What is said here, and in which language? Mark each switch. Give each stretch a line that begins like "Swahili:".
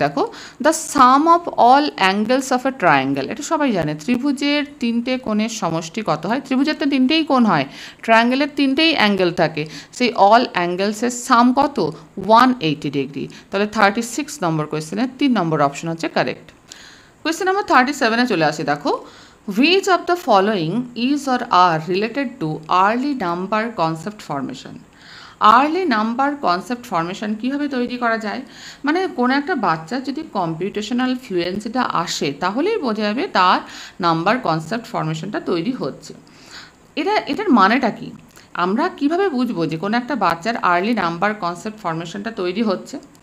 English: দেখো, the sum of all angles of a triangle.
Bangla: এটা সবাই জানে, ত্রিভুজের 3টে কোণের সমষ্টি কত হয়? ত্রিভুজের তো 3টেই কোণ হয়, ট্রায়াঙ্গেলের 3টেই অ্যাঙ্গেল থাকে, সেই অল অ্যাঙ্গেলসের সাম কত? 180 ডিগ্রি। তাহলে 36 নম্বর কোয়েশ্চেনের 3 নম্বর অপশন হচ্ছে কারেক্ট। কোয়েশ্চেন নাম্বার 37-এ চলে আসি।
English: দেখো, which of the following is or are related to early number concept formation?
Bangla: Early number concept formation কীভাবে তৈরি করা যায়? মানে কোনো একটা বাচ্চার যদি কম্পিউটেশনাল ফ্লুয়েন্সিটা আসে, তাহলেই বোঝা যাবে তার নাম্বার কনসেপ্ট ফর্মেশনটা তৈরি হচ্ছে। এটার মানেটা কি? আমরা কিভাবে বুঝবো যে কোনো একটা বাচ্চার আর্লি নাম্বার কনসেপ্ট ফর্মেশনটা তৈরি হচ্ছে?